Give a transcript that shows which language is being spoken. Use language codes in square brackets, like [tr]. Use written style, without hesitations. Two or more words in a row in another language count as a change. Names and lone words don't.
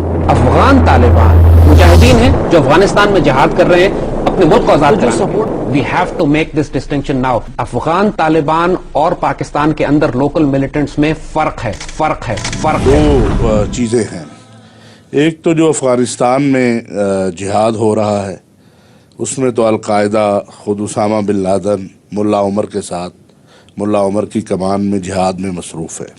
[ur] افغان طالبان مجاہدین ہیں جو افغانستان میں جہاد کر رہے ہیں اپنے ملک کو آزاد کرنے. [en] we have to make this distinction now. [ur] افغان طالبان اور پاکستان کے اندر [en] local militants [ur] میں فرق ہے. دو چیزیں ہیں. ایک تو جو افغانستان میں جہاد ہو رہا ہے اس میں تو القاعدہ خود اسامہ بن لادن ملا عمر کے ساتھ ملا عمر کی کمان میں جہاد میں مصروف ہے.